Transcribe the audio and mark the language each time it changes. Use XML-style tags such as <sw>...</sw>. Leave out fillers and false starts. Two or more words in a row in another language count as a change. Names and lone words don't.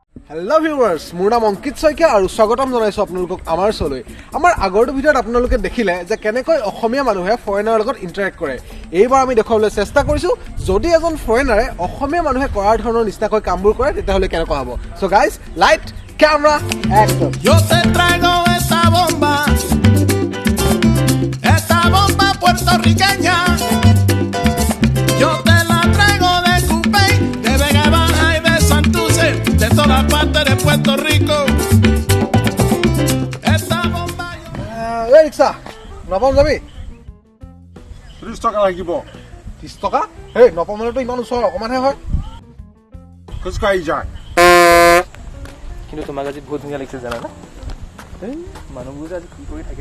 <en>Hello viewers,</en> <as>মোৰ নাম অংকিত শইকীয়া আৰু স্বাগতম জনাইছো আপোনালোকক আমাৰ শোলৈ। আমাৰ আগৰটো ভিডিঅ'ত আপোনালোকে দেখিলে যে কেনেকৈ অসমীয়া মানুহে ফৰেনাৰৰ লগত ইন্টাৰেক্ট কৰে। এইবাৰ আমি দেখাবলৈ চেষ্টা কৰিছো যদি এজন ফৰেনাৰে অসমীয়া মানুহে কৰাৰ ধৰণৰ নিচিনাকৈ কামবোৰ কৰে তেতিয়াহ'লে কেনেকুৱা হ'ব।</as> <en>so guys, light, camera, action.</en> <es>Yo te traigo esta bomba puertorriqueña. Yo te la traigo de Cupey, de Vega Baja y de Santurce, de todas partes de Puerto Rico. Esta bomba.</es> <as>এই ৰিক্সা, নপাম যাবি? 30 টকা লাগিব। 30 টকা? এই নপামলেতো ইমান ওচৰ অকমানহে হয়। খোজকাঢ়ি যায়। কিন্তু তোমাক আজি বহুত ধুনীয়া লাগিছে জানা না? এই মানুহবোৰ আজি কি কৰি থাকে ন?</as>